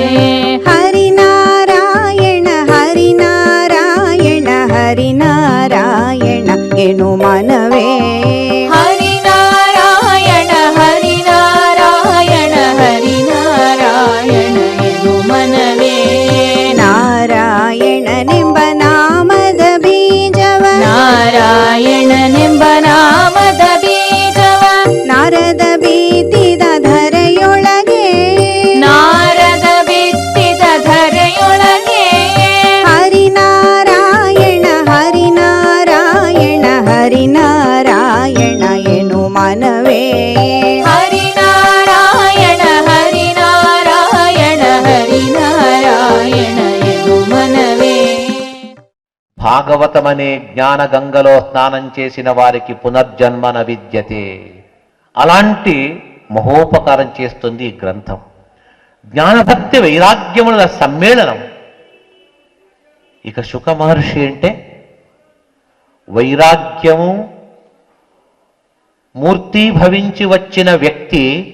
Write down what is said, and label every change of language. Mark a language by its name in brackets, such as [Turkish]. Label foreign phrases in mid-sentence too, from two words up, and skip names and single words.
[Kannada] ಹರಿನಾರಾಯಣ ಹರಿನಾರಾಯಣ ಹರಿನಾರಾಯಣ ಎನು ಮನವೇ ಹರಿನಾರಾಯಣ ಹರಿನಾರಾಯಣ ಹರಿನಾರಾಯಣ ಎನು ಮನವೇ ನಾರಾಯಣನೆಂಬ ನಾಮದ ಬೀಜವ ನಾರಾಯಣನೆಂಬ ನಾಮದ ಬೀಜವ ನಾರದ ಬೀತಿದ ಧರೆಯೊಳಗೆ ನಾರದ ಬಿತ್ತಿದ ಧರೆಯೊಳಗೆ ಹರಿನಾರಾಯಣ ಹರಿನಾರಾಯಣ ಹರಿನಾರಾಯಣ ಎನು ಮನವೇ ಹರಿನಾರಾಯಣ ಹರಿನಾರಾಯಣ ಹರಿನಾರಾಯಣ ಎನು మనవే. [Telugu] భాగవతమనే జ్ఞానగంగలో స్నానం చేసిన వారికి [Sanskrit] పునర్జన్మ న విద్యతే. [Telugu] అలాంటి మహోపకారం చేస్తుంది ఈ గ్రంథం. జ్ఞానభక్తి వైరాగ్యముల సమ్మేళనం. ఇక శుక మహర్షి అంటే వైరాగ్యము మూర్తీభవించి వచ్చిన వ్యక్తి.